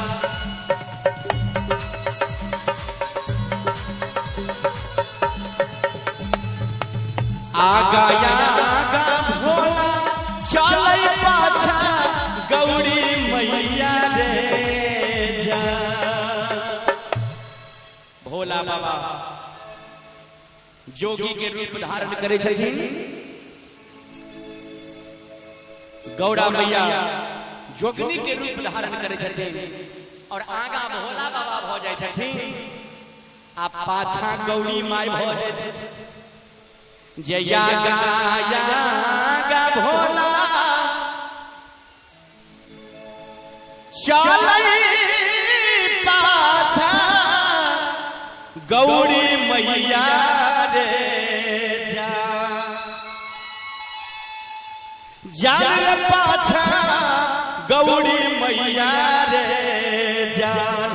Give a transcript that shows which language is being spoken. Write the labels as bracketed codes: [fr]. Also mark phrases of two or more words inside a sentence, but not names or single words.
[mai] आगा भोला चलै पाछा गौरी मैया रे जान। भोला बाबा जोगी के रूप धारण करे छथिन, गौड़ा मैया जोगिनी के रूप धारण करे छथिन और आगा भोला बाबा भ जाय छथिन आ पाछा गौरी माय भ जाय छथिन। जे आगा भोला चलै पाछा गौरी मैया रे जान पाछा गौरी मैया रे जान।